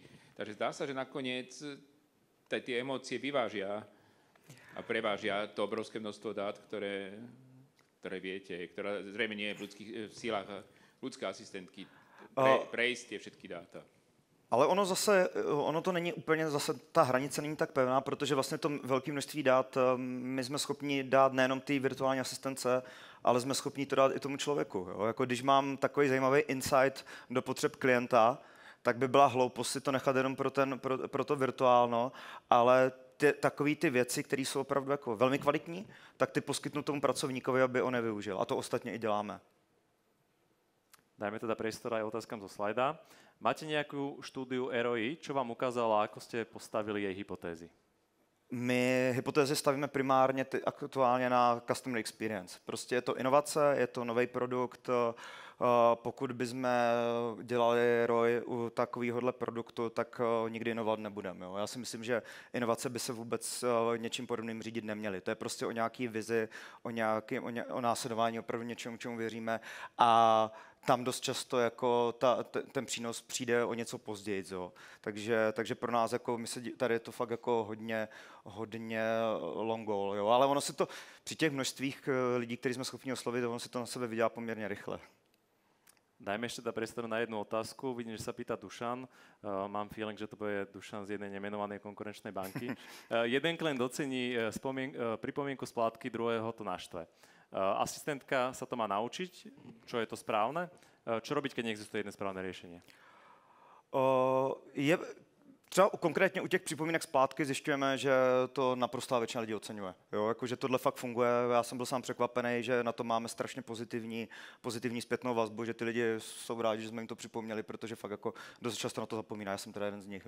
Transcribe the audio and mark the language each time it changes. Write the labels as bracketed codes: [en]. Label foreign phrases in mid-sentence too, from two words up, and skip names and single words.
[sk] Takže zdá sa, že nakoniec tie emócie vyvážia a prevážia to obrovské množstvo dát, ktoré viete, ktorá zrejme nie je v ľudských sílach ľudské asistentky prejsť tie všetky dáta. [cs] Ale ono to není úplně, zase ta hranice není tak pevná, protože vlastně to velké množství dát my jsme schopni dát nejenom té virtuální asistence, ale jsme schopni to dát i tomu člověku. Jo? Jako když mám takový zajímavý insight do potřeb klienta, tak by byla hloupost si to nechat jenom pro to virtuálno, ale takové ty věci, které jsou opravdu jako velmi kvalitní, tak ty poskytnu tomu pracovníkovi, aby on je využil. A to ostatně i děláme. [sk] Dajme teda priestor aj otázkam zo slajda. Máte nejakú štúdiu ROI, čo vám ukázala, ako ste postavili jej hypotézy? [cs] My hypotézy stavíme primárně aktuálně na [en] customer experience. [cs] Prostě je to inovace, je to nový produkt. Pokud bychom dělali ROI u takovéhohle produktu, tak nikdy inovat nebudeme. Jo. Já si myslím, že inovace by se vůbec něčím podobným řídit neměly. To je prostě o nějaký vizi, o následování opravdu něčemu, čemu věříme. A tam dost často jako ten přínos přijde o něco později. Jo. Takže pro nás jako tady je to fakt jako hodně [en] long goal. [cs] Jo. Ale ono se to při těch množstvích lidí, který jsme schopni oslovit, ono se to na sebe vydělá poměrně rychle. [sk] Dajme ešte teda priestor na jednu otázku. Vidím, že sa pýta Dušan. Mám feeling, že to bude Dušan z jednej nemenovanej konkurenčnej banky. Jeden klient docení pripomienku splátky, druhého to naštve. Asistentka sa to má naučiť, čo je to správne. Čo robiť, keď neexistuje jedné správne riešenie? [cs] Třeba konkrétně u těch připomínek splátky zjišťujeme, že to naprostá většina lidí oceňuje. Jo, jakože tohle fakt funguje. Já jsem byl sám překvapený, že na to máme strašně pozitivní zpětnou vazbu, že ty lidi jsou rádi, že jsme jim to připomněli, protože fakt jako dost často na to zapomíná. Já jsem teda jeden z nich.